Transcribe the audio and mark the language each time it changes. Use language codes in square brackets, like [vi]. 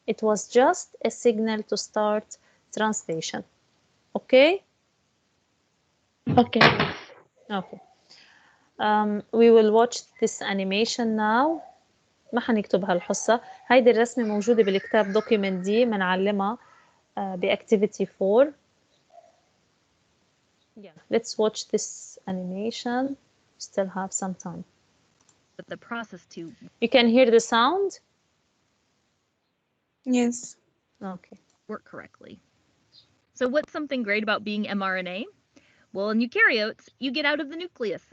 [en] It was just a signal to start translation. Okay? Okay. Okay. We will watch this animation now. [ar] ما حنكتب هالحصة. هيدي الرسمة موجودة بالكتاب document دي، منعلمها بactivity 4. [en] Yeah, let's watch this animation. Still have some time. But the process to You can hear the sound? Yes. Okay. work correctly. So what's something great about being mRNA? Well, in eukaryotes, you get out of the nucleus.